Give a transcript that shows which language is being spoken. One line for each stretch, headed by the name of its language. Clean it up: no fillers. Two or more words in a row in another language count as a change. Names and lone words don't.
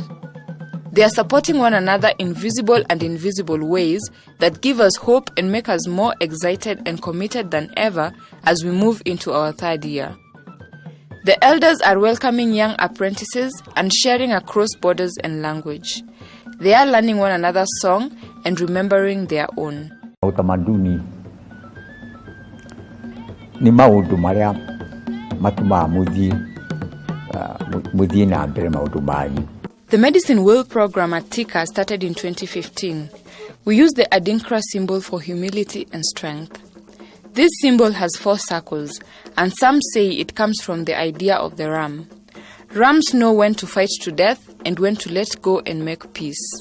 English: They are supporting one another in visible and invisible ways that give us hope and make us more excited and committed than ever as we move into our third year. The elders are welcoming young apprentices and sharing across borders and language. They are learning one another's song and remembering their own.
Kamba: Utamaduni ni maundu maria matuma muthie na mbere maundu manyu.
English: The Medicine Wheel program at TIKA started in 2015. We use the Adinkra symbol for humility and strength. This symbol has 4 circles, and some say it comes from the idea of the ram. Rams know when to fight to death and when to let go and make peace.